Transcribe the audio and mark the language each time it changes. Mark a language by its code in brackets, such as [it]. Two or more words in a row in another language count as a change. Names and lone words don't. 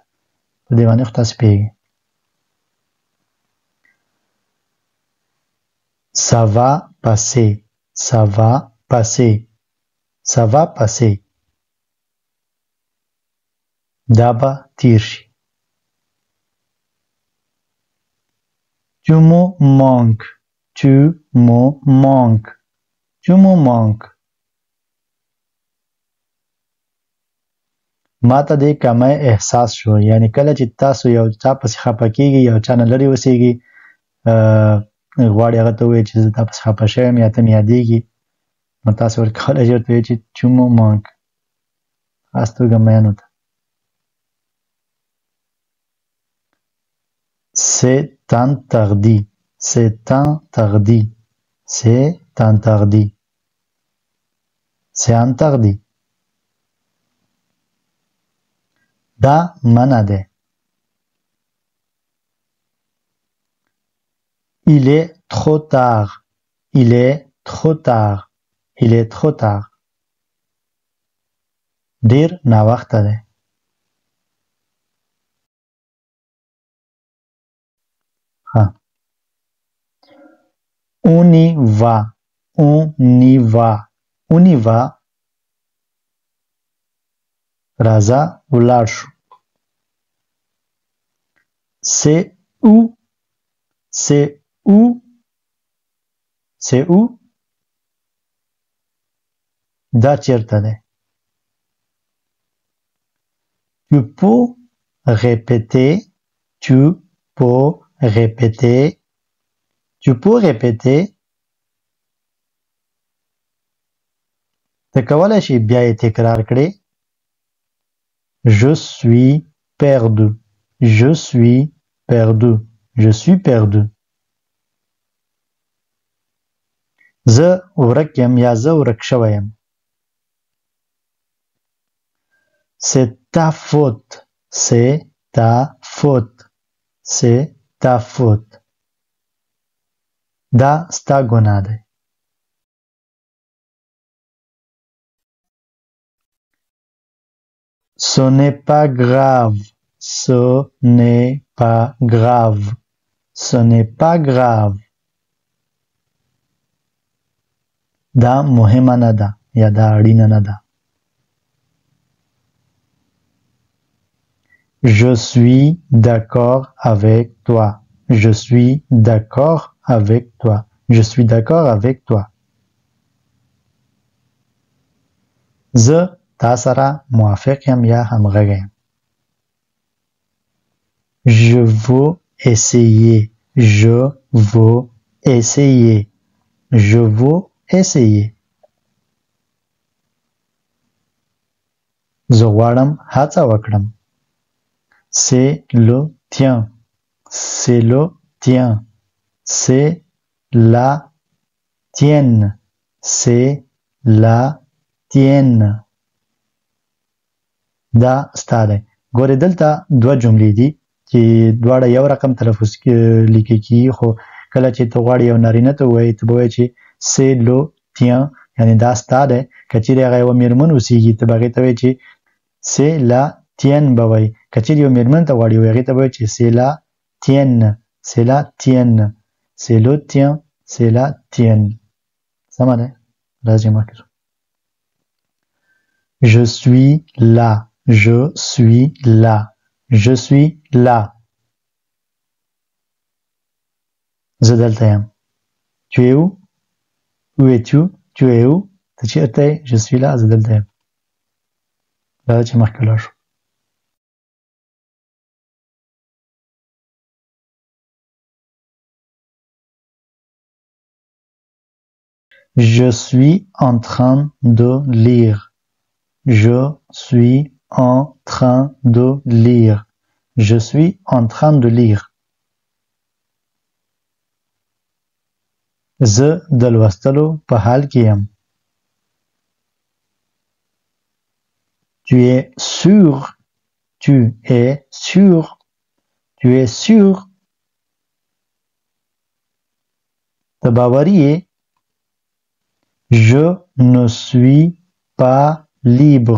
[ps] په دې باندې خو تاسې پوهېږئ. [fr] Ça va passer. Ça va passer. Ça va passer. [ps] دا به تیر شي. [fr] Tu me manques. Tu me manques. Tu me manques. [ps] ما ته د کمی احساس شو، یعنی کله چې تاسو یو چا پسې خفه کېږئ، یو چا نه لرې اوسېږئ، غواړئ هغه ته ووایئ چې زه تا پسې خفه شوی یم یا ته مې یادېږي، نو تاسو ورته کولی شئ ورته ووایئ چې [fr] tu me manques، [ps] خاص توګه میینو ته. [fr] C'est interdit. C'est interdit. C'est interdit. C'est interdit. [ps] دا منع ده. [fr] Il est trop tard. Il est trop tard. Il est trop tard. [ps] ډیر ناوخته ده. [fr] On y va. On y va. On y va. [ps] راځه ولاړ شو. [fr] C'est où? C'est où? C'est où? [ps] دا چیرته ده. [fr] Tu peux répéter? Tu peux répéter? Tu peux répéter? [ps] ته کولی شي بیا یې تکرار کړې. [fr] Je suis perdu. Je suis perdu. Je suis perdu. [ps] زه ورک یم یا زه ورک شوی یم. [fr] C'est ta faute. C'est ta faute. C'est ta faute. [ps] دا ستا ګناه دی. [fr] Ce n'est pas grave. Ce n'est pas grave. Ce n'est pas grave. [ps] دا مهمه نه ده یا دا اړینه نه ده. [fr] Je suis d'accord avec toi. Je suis d'accord avec toi. Je suis d'accord avec toi. [ps] زه تا سره موافق یم یا همغږی یم. [fr] Je veux essayer. Je veux essayer. Je veux essayer. [ps] زه غواړم هڅه وکړم. [fr] C'est le tien. C'est le tien. C'est la tienne. C'est la tienne. [ps] دا ستا دی. ګورې دلته دوه جملې دي چې دواړه یو رقم تلفظ لیکل کېږي، خو کله چې ته غواړې یو نارینه ته ووایې ته به وایې چې [fr] c'est le tien، [ps] یعنې دا ستا دی. که چیرې هغه یوه مېرمن اوسېږي ته به هغې ته وایې چې [fr] c'est la tienne [ps] به وایي. که چیرې یو مېرمن ته غواړې هغې ته به وایې چې [fr] c'est la tienne. C'est la tienne. C'est le tien. C'est la tienne. [ps] سمه ده؟ راځئ مخکې ځو. [fr] Je suis là. Je suis là. Je suis là. [ps] زه دلته یم. [fr] Tu es où? Où es-tu? Tu es où? [ps] ته چېرته یې؟ [fr] Je suis là. [ps] زه دلته یم. راځه چې مخکې ولاړ شو. [fr] Je suis en train de lire. Je suis en train de lire. Je suis en train de lire. [ps] زه د لوستلو په حال کې یم. [fr] Tu es sûr. Tu es sûr. Tu es sûr. [ps] ته باوري یې. [fr] Je ne suis pas libre.